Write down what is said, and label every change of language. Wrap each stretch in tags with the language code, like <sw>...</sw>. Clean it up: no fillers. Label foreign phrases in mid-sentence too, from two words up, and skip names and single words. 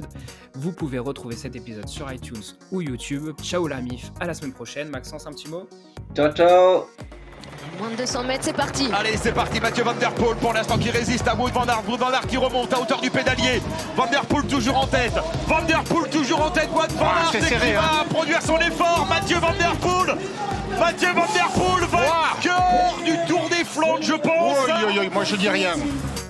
<fr>Vous pouvez retrouver cet épisode sur iTunes ou YouTube. Ciao la mif, à la semaine prochaine. Maxence, un petit mot?</fr> <it>Ciao ciao!</it> <fr>Moins de 200 mètres, c'est parti. Allez, c'est parti, Mathieu Van Der Poel pour l'instant qui résiste à Wout van Aert. Wout van Aert qui remonte à hauteur du pédalier. Van Der Poel toujours en tête. Van Der Poel toujours en tête. Wout van Aert qui va produire son effort. Mathieu Van Der Poel. Mathieu Van Der Poel, vainqueur du Tour des Flandres, je pense. Oui, moi je dis rien.</fr>